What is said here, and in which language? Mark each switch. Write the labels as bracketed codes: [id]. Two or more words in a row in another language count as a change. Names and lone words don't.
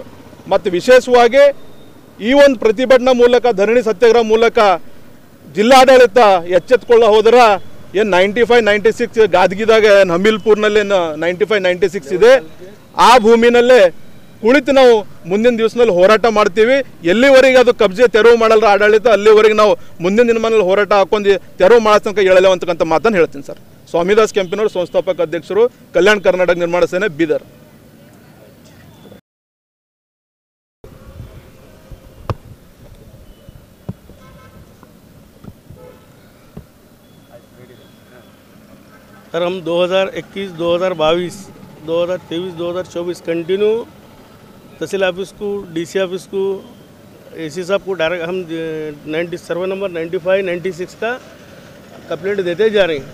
[kn] ಮತ್ತು ವಿಶೇಷವಾಗಿ ಈ ಒಂದು ಪ್ರತಿಭಟನಾ ಮೂಲಕ ಧರಣಿ ಸತ್ಯಾಗ್ರಹ ಮೂಲಕ ಜಿಲ್ಲಾಡಳಿತ ಎಚ್ಚೆತ್ತುಕೊಳ್ಳ ಹೋದರೆ ಏನು 95, 96 ಗಾದಗಿದಾಗ ಹಮಿಲ್ಪುರ್ನಲ್ಲಿ 95, 96 ಇದೆ, ಆ ಭೂಮಿನಲ್ಲೇ ಕುಳಿತು ನಾವು ಮುಂದಿನ ದಿವಸದಲ್ಲಿ ಹೋರಾಟ ಮಾಡ್ತೀವಿ. ಎಲ್ಲಿವರೆಗೆ ಅದು ಕಬ್ಜೆ ತೆರವು ಮಾಡಲ್ಲ ಆಡಳಿತ, ಅಲ್ಲಿವರೆಗೆ ನಾವು ಮುಂದಿನ ದಿನಮಾನದಲ್ಲಿ ಹೋರಾಟ ಹಾಕೊಂಡು ತೆರವು ಮಾಡೋ ತನಕ ಹೇಳಲೇವು ಅಂತಕ್ಕಂಥ ಮಾತನ್ನು ಹೇಳ್ತೀನಿ ಸರ್. ಸ್ವಾಮಿದಾಸ್ ಕೆಂಪಿನವರು, ಸಂಸ್ಥಾಪಕ ಅಧ್ಯಕ್ಷರು, ಕಲ್ಯಾಣ ಕರ್ನಾಟಕ ನಿರ್ಮಾಣ ಸೇನೆ, ಬೀದರ್. [hi] सर हम 2021, 2022, 2023, 2024 कंटिन्यू तहसील ऑफिस को, [en] DC office [hi] को, एसी साहब को डायरेक्ट हम 90 सर्वे नंबर 95, 96 का कंप्लेंट देते जा रहे हैं.